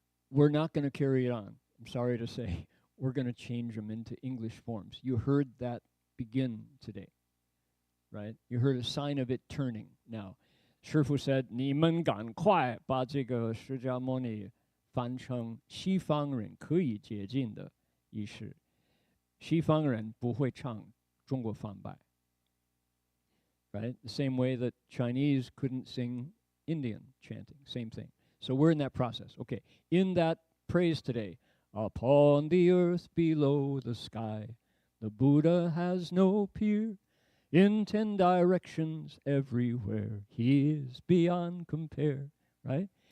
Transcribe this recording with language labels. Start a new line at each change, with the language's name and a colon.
English: We're not going to carry it on. I'm sorry to say. We're going to change them into English forms. You heard that begin today, right? You heard a sign of it turning now. Shifu said,
Chinese: 你们赶快把这个释迦牟尼翻成西方人可以接近的仪式。西方人不会唱中国梵呗.
English: Right? The same way that Chinese couldn't sing Indian chanting. Same thing. So we're in that process. Okay. In that praise today, upon the earth below the sky, the Buddha has no peer. In 10 directions everywhere, he is beyond compare, right?